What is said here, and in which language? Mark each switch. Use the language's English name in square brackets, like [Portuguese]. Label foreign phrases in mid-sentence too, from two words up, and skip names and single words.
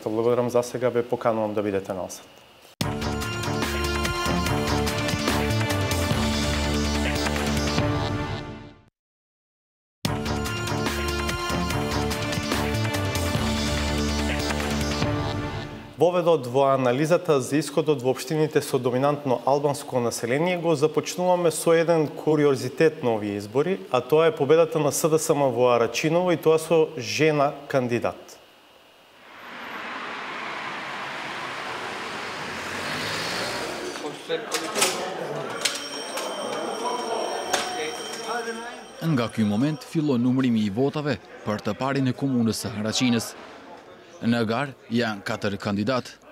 [Macedonian] Благодарам за сега, ве поканувам да бидете на осад. Воведот во анализата за исходот во општините со доминантно албанско население го започнуваме со еден куриозитет на овие избори, а тоа е победата на СДСМ во Арачиново, и тоа со жена кандидат. [Albanian] Nga ky moment fillon numërimi I votave për të parin e komunës së Araqinës. Në garë janë 4 kandidat.